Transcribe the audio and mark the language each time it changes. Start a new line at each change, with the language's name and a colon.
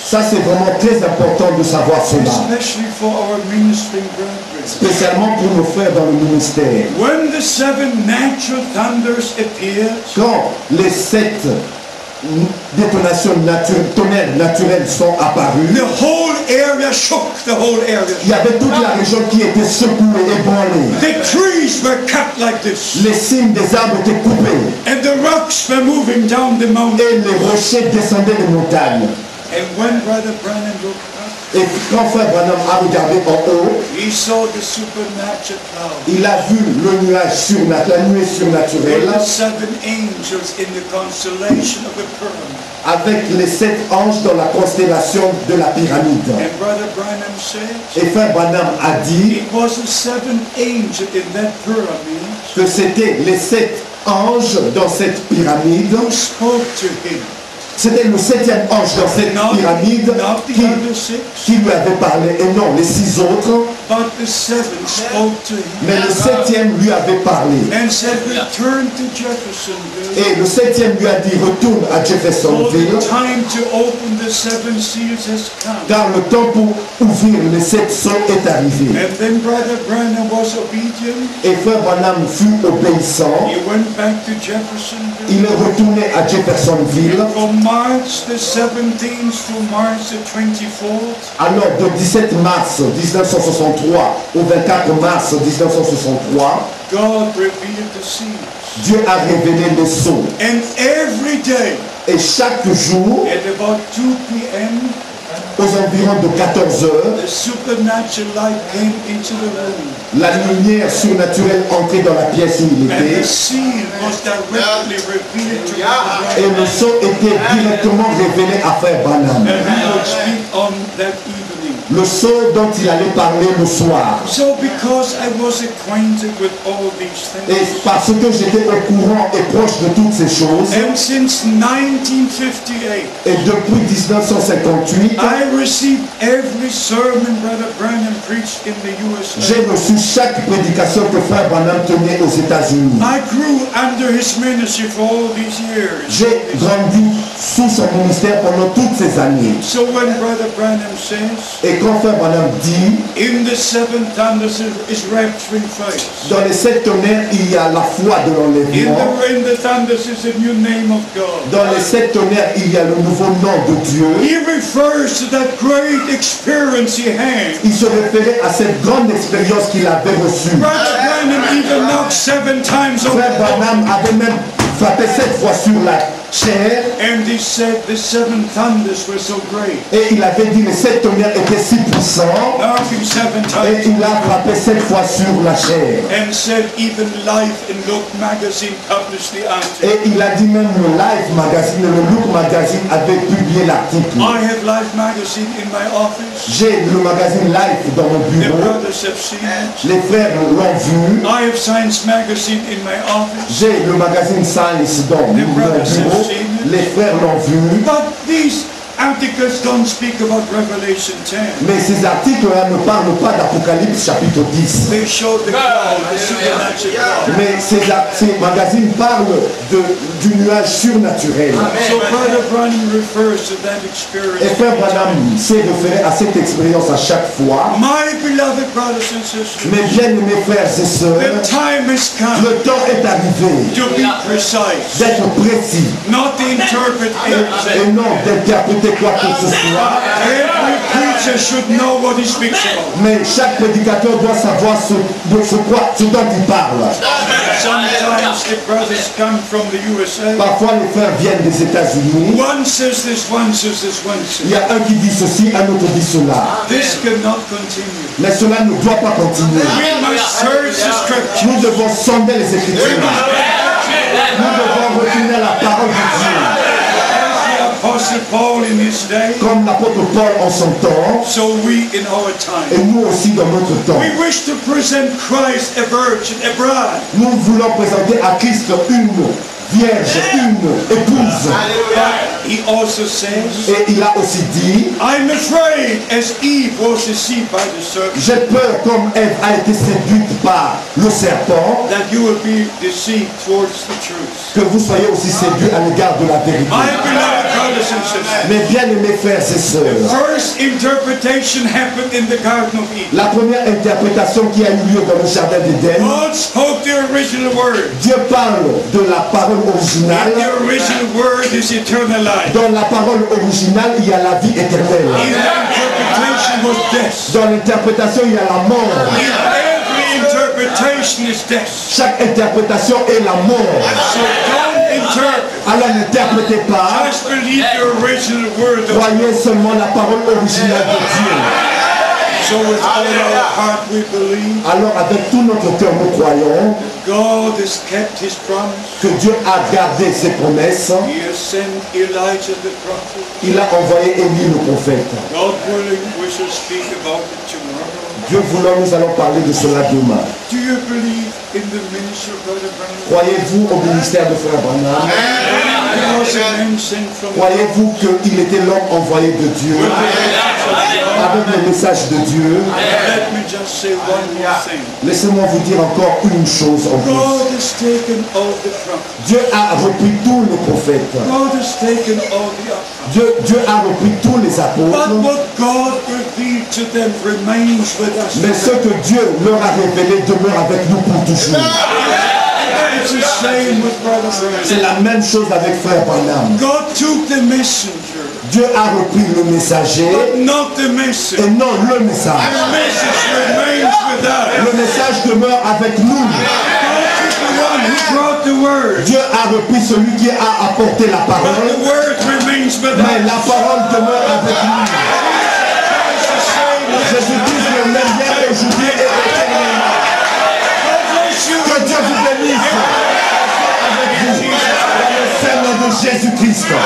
French: Ça, c'est vraiment très important de savoir cela,
English: especially for our ministering brethren.
French: spécialement pour nos frères dans le ministère.
English: When the 7 natural thunders appeared,
French: Quand les 7 détonations tonnerres naturelles sont apparues,
English: the whole area shook, the whole area.
French: il y avait toute la région qui était secouée, ébranlée.
English: The trees were cut like this,
French: Les cimes des arbres étaient coupées
English: and the rocks were moving down the mountain.
French: et les rochers descendaient des montagnes.
English: And when Brother Branham looked up,
French: Et quand frère Branham a regardé en haut,
English: he saw the supernatural cloud
French: il a vu le nuage la nuée surnaturelle
English: with the 7 angels in the constellation of the pyramid.
French: avec les 7 anges dans la constellation de la pyramide.
English: And Brother Branham said,
French: Et frère Branham a dit
English: it was the 7 angels in that pyramid
French: que c'était les 7 anges dans cette pyramide
English: who spoke to him.
French: C'était le 7e ange dans cette pyramide
English: not the other six,
French: qui lui avait parlé, et non les 6 autres,
English: but the seventh spoke to him
French: mais le 7e lui avait parlé.
English: and said, return to Jeffersonville.
French: Et le 7e lui a dit, retourne à
English: For
French: Jeffersonville,
English: the time to open the seven seals has come.
French: car le temps pour ouvrir les 7 sceaux est arrivé.
English: And then Brother Branham was obedient.
French: Et frère Branham fut obéissant.
English: He went back to Jeffersonville.
French: Il est retourné à Jeffersonville.
English: From March the 17th to March the 24th,
French: Alors, de 17 mars 1963 au 24 mars 1963,
English: God revealed the seals.
French: Dieu a révélé les sceaux.
English: And every day
French: Et chaque jour,
English: at about 2 p.m.,
French: aux environs de 14 heures,
English: the supernatural light came into the room.
French: la lumière surnaturelle entrait dans la pièce où il
English: And
French: était.
English: the seal was directly revealed to
French: Et
English: Brother
French: le sceau était directement révélé à frère Branham.
English: and he would speak on that evening.
French: Le sceau dont il allait parler le soir.
English: So because I was acquainted with all these
French: Et
English: things,
French: parce que j'étais au courant et proche de toutes ces choses,
English: and since 1958,
French: et depuis 1958,
English: I received every sermon Brother Branham preached in the USA.
French: j'ai reçu chaque prédication que frère Branham tenait aux États-Unis.
English: I grew under his ministry for all these years.
French: J'ai grandi sous son ministère pendant toutes ces années.
English: So when Brother Branham says,
French: Et quand frère Branham dit,
English: in the seven thunders is rapturing faith.
French: dans les 7 tonnerres, il y a la foi de l'enlèvement.
English: In the thunders is a new name of God.
French: Dans les 7 tonnerres, il y a le nouveau nom de Dieu.
English: He refers to that great experience he had.
French: Il se référait à cette grande expérience qu'il avait reçue.
English: Brother Branham even knocked 7 times over
French: Frère Branham avait même frappé 7 fois sur la chair.
English: and he said the seven thunders were so great.
French: Et il avait dit les 7 tonnerres étaient si puissants.
English: Knocking 7
French: Et
English: times
French: il a frappé 7 fois sur la chair.
English: and said even Life and Look magazine published the article.
French: Et il a dit même le Life magazine, le Look magazine avait publié l'article.
English: I have Life magazine in my office.
French: J'ai le magazine Life dans mon
English: The
French: bureau.
English: brothers have seen it.
French: Les frères l'ont vu.
English: I have Science magazine in my office.
French: J'ai le magazine Science dans mon bureau. Les frères l'ont vu.
English: But these articles don't speak about Revelation 10.
French: Mais ces articles-là ne parlent pas d'Apocalypse chapitre 10.
English: They show the cloud, the supernatural cloud.
French: Mais ces magazines parlent du nuage surnaturel.
English: So Brother Branham refers to that experience.
French: Et frère Branham s'est référé à cette expérience à chaque fois.
English: My beloved brothers and sisters,
French: Mes bien-aimés frères et
English: the
French: sœurs,
English: time has come
French: le temps est arrivé
English: to be precise,
French: d'être précis
English: not to interpret
French: et
English: everything.
French: non d'interpréter quoi que ce soit.
English: Every preacher should know what he speaks about.
French: Mais chaque prédicateur doit savoir ce dont il parle.
English: Sometimes the brothers come from the USA.
French: Parfois les frères viennent des États-Unis.
English: One says this, one says this, one says
French: Il y a un qui dit ceci, un autre dit cela.
English: this cannot continue.
French: Mais cela ne doit pas continuer.
English: We must search the scripture.
French: Nous devons sonder les Écritures. Nous devons retourner à la parole de Dieu.
English: The Apostle Paul in his day,
French: Comme l'apôtre Paul en son temps,
English: so we in our time.
French: et nous aussi dans notre temps.
English: We wish to present Christ a virgin, a bride.
French: Nous voulons présenter à Christ une vierge, une épouse.
English: But he also says,
French: Et il a aussi dit,
English: I'm afraid as Eve was deceived by the serpent,
French: j'ai peur comme Ève a été séduite par le serpent,
English: that you will be deceived towards the truth.
French: que vous soyez aussi séduits à l'égard de la vérité.
English: My beloved brothers and sisters,
French: Mes bien-aimés frères et sœurs,
English: first interpretation happened in the Garden of Eden.
French: la première interprétation qui a eu lieu dans le jardin d'Éden,
English: God spoke the original word.
French: Dieu parle de la parole originale.
English: And the original word is eternal life.
French: Dans la parole originale, il y a la vie éternelle.
English: In interpretation was death.
French: Dans l'interprétation, il y a la mort.
English: In every interpretation is death.
French: Chaque interprétation est la mort.
English: So don't interpret.
French: Alors n'interprétez pas,
English: Just believe the original word of
French: croyez seulement la parole originale de Dieu.
English: So with all our heart we believe
French: Alors avec tout notre cœur, nous croyons
English: God has kept his promise.
French: que Dieu a gardé ses promesses.
English: He has sent Elijah the prophet.
French: Il a envoyé Élie le prophète.
English: God willing, we shall speak about it tomorrow.
French: Dieu voulant, nous allons parler de cela demain.
English: Do you believe in the ministry of Brother Branham?
French: Croyez-vous au ministère de Frère Branham?
English: He was a man sent from
French: Croyez-vous qu'il était l'homme envoyé de Dieu avec le message de Dieu?
English: Let me just say one more thing.
French: Laissez-moi vous dire encore une chose en plus.
English: God has taken all the prophets.
French: Dieu a repris tous les prophètes.
English: God has taken all the apostles.
French: Dieu a repris tous les
English: But
French: apôtres.
English: what God revealed to them remains with us.
French: Mais ce que Dieu leur a révélé demeure avec nous pour toujours.
English: It's the same with Brother Branham.
French: C'est la même chose avec Frère Branham.
English: God took the messenger,
French: Dieu a repris le messager
English: but not the message.
French: et non le message.
English: The message remains with us.
French: Le message demeure avec nous.
English: God took the one who brought the word,
French: Dieu a repris celui qui a apporté la
English: but the
French: parole,
English: word remains with
French: mais
English: us.
French: la parole demeure avec nous.
English: It's the same with
French: Jésus-Christ le même hier, aujourd'hui et éternellement.
English: God bless you.
French: Que Dieu vous bénisse avec vous dans le Seigneur de Jésus-Christ.